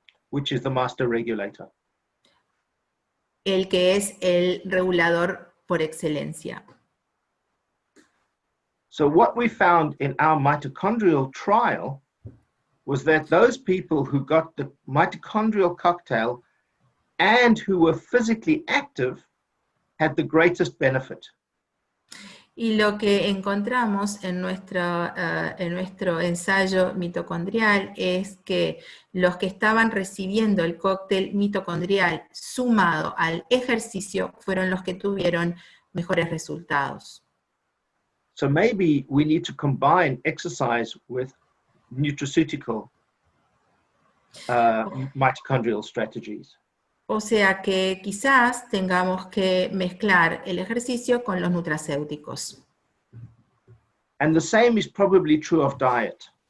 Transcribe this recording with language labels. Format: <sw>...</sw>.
<en>Which is the master regulator.</en> <es>El que es el regulador por excelencia.</es> <en>So what we found in our mitochondrial trial was that those people who got the mitochondrial cocktail and who were physically active had the greatest benefit.</en> <es>Y lo que encontramos en nuestro ensayo mitocondrial es que los que estaban recibiendo el cóctel mitocondrial sumado al ejercicio fueron los que tuvieron mejores resultados.</es> <en>So maybe we need to combine exercise with nutraceutical mitochondrial strategies.</en> <es>O sea que quizás tengamos que mezclar el ejercicio con los nutracéuticos.</es> <en>And the same is probably true of diet.</en>